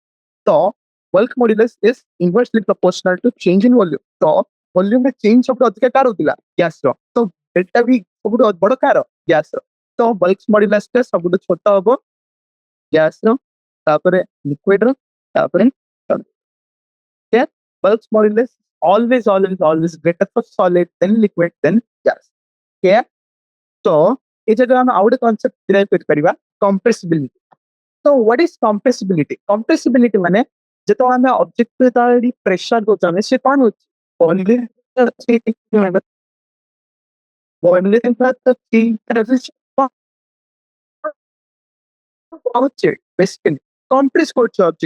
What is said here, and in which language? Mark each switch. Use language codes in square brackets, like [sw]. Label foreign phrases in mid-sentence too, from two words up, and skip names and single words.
[en] ତ bulk modulus is inversely proportional to change in volume. [or] ତ ଭଲ୍ୟୁମରେ ଚେଞ୍ଜ ସବୁଠୁ ଅଧିକା କାହାର ହଉଥିଲା, ଗ୍ୟାସର। ତ [en] delta V [or] ସବୁଠୁ ବଡ କାହାର, ଗ୍ୟାସର। ତ ବଲ୍କସ୍ ମଡୁଲସଟା ସବୁଠୁ ଛୋଟ ହବ ଗ୍ୟାସର, ତାପରେ ଲିକ୍ୱିଡର, ତାପରେ [en] bulks modulus always greater for solid then liquid then gas. [or] Okay, ତ ଏ ଜାଗାରେ ଆମେ ଆଉ ଗୋଟେ [en] concept derive [or] କରିପାରିବା, କମ୍ପ୍ରେସିବିଲିଟି। ତ [en] what is compressibility, [or] କମ୍ପ୍ରେସିବିଲିଟି ମାନେ ଯେତେବେଳେ ଆମେ ଅବଜେକ୍ଟ ଯେତେବେଳେ ପ୍ରେସର ଦଉଛନ୍ତି ସେ କଣ ହଉଛି, କମ୍ପ୍ରେସ କରୁଛି ଅବଜେକ୍ଟ।